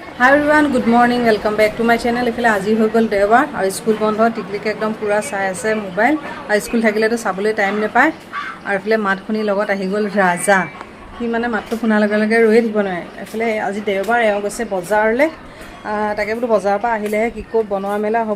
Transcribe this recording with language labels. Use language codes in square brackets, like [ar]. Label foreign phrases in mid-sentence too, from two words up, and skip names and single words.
[en] Hi everyone good morning welcome back to my channel. [as] इफाले আজি হৈ গ'ল দেওবাৰ আৰু স্কুল বন্ধ। টিকলিকে একদম পুৰা চাই আছে মোবাইল আৰু স্কুল থাকিলেতো চাবলৈ টাইম নাপায়। আৰু ইফালে মাত শুনি লগত আহি গ'ল ৰাজা। সি মানে মাতটো শুনাৰ লগে লগে ৰৈয়ে থাকিব নোৱাৰে। ইফালে আজি দেওবাৰ এওঁ গৈছে বজাৰলৈ। তাকে বোলো বজাৰৰ পৰা আহিলেহে কি ক'ত বনোৱা মেলা হ'ব।